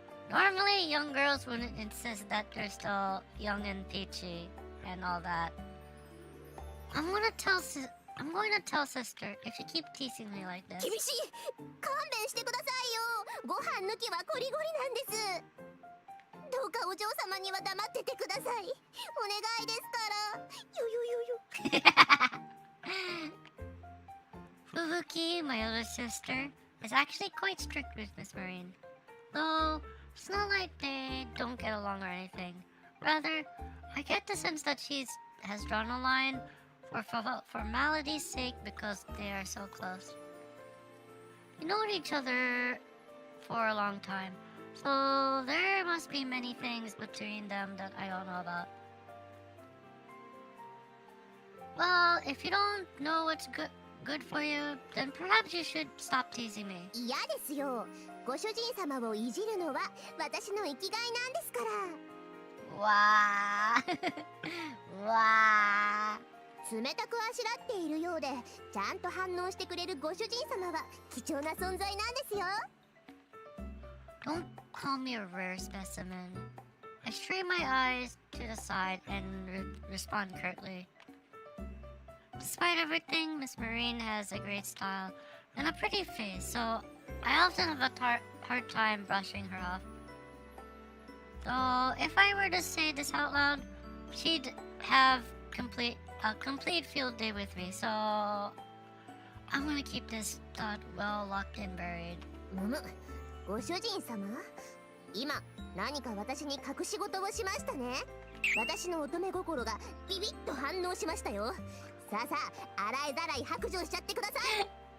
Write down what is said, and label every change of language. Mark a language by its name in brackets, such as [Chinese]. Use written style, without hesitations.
[English] Normally young girls wouldn't insist that they're still young and peachy and all that. I'm going to tell sister if you keep teasing me like this. [Japanese] 厳しい。勘弁してくださいよ。ご飯抜きはゴリゴリなんです。どうかお嬢様には黙っててください。お願いですから。よよよよ。 [English] Fubuki, my older sister, is actually quite strict with Miss Marine. Though, it's not like they don't get along or anything. Rather, I get the sense that she has drawn a line for formality's sake because they are so close. We know each other for a long time, so there must be many things between them that I don't know about. Well, if you don't know what's good for you, then perhaps you should stop teasing me. [Japanese] 嫌ですよ。ご主人様をいじるのは私の生きがいなんですから。わー。冷たくあしらっているようでちゃんと反応してくれるご主人様は貴重な存在なんですよ。 [English] Don't call me a rare specimen. I strain my eyes to the side and respond curtly. Despite everything, Miss Marine has a great style and a pretty face, so I often have a hard time brushing her off. Though, if I were to say this out loud, she'd have a complete field day with me, so I'm gonna keep this thought well locked and buried. [Japanese] ご主人様、今何か私に隠し事をしましたね。私の乙女心がビビッと反応しましたよ。さあさあ、洗いざらい白状しちゃってください。